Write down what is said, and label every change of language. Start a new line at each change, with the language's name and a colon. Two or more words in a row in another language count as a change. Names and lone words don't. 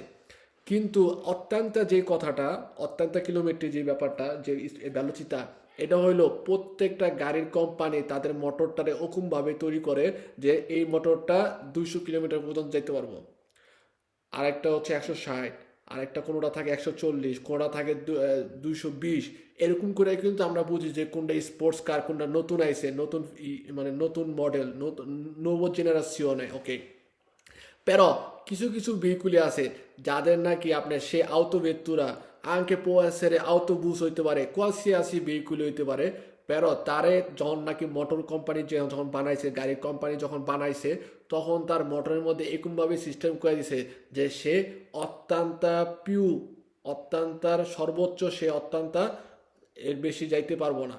Bangla: কিন্তু অত্যন্ত যে কথাটা, অত্যন্ত কিলোমিটার যে ব্যাপারটা, যে ভ্যালোচিতা, এটা হইলো প্রত্যেকটা গাড়ির কোম্পানি তাদের মোটরটারে ওরকমভাবে তৈরি করে যে এই মোটরটা 200 কিলোমিটার পর্যন্ত যেতে পারবো, আরেকটা হচ্ছে 160, আরেকটা কোনোটা থাকে 140, কোনোটা থাকে 220। এরকম করে কিন্তু আমরা বুঝি যে কোনটা স্পোর্টস কার, কোনটা নতুন আইছে, নতুন মানে নতুন মডেল, নতুন নব জেনারেশনে। ওকে, pero কিছু কিছু ভেহিকুলি আছে যাদের নাকি আপনার সে
Italian: autovettura anche può essere autobus
Bangla: হইতে পারে, qualsiasi ভেহিকুল হইতে পারে, pero তারে যখন নাকি মোটর কোম্পানি যখন বানাইছে, গাড়ির কোম্পানি যখন বানাইছে, তখন তার মোটরের মধ্যে এরকমভাবে সিস্টেম করে দিছে যে সে অত্যন্ত পিউ, অত্যন্তার সর্বোচ্চ, সে অত্যন্ত এর বেশি যাইতে পারবো না।